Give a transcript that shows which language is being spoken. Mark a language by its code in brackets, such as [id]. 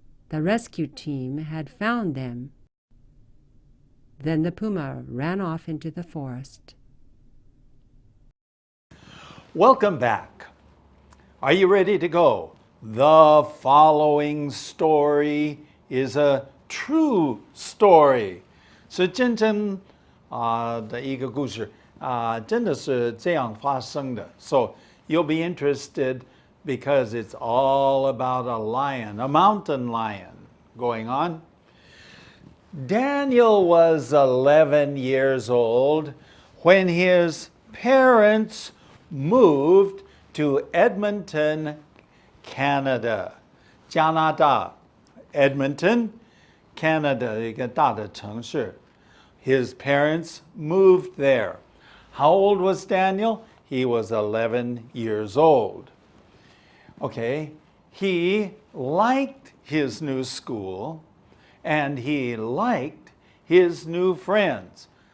[en] The rescue team had found them. Then the puma ran off into the forest. Welcome back. Are you ready to go? The following story is a true story. [zh] 是真正的一个故事真的是这样发生的. [en] So you'll be interested because it's all about a lion, a mountain lion going on. Daniel was 11 years old when his parents moved to Edmonton, Canada. [zh] 加拿大 Edmonton, Canada, 一个大的城市. [en] His parents moved there. How old was Daniel? He was 11 years old. Okay, he liked his new school and he liked his new friends.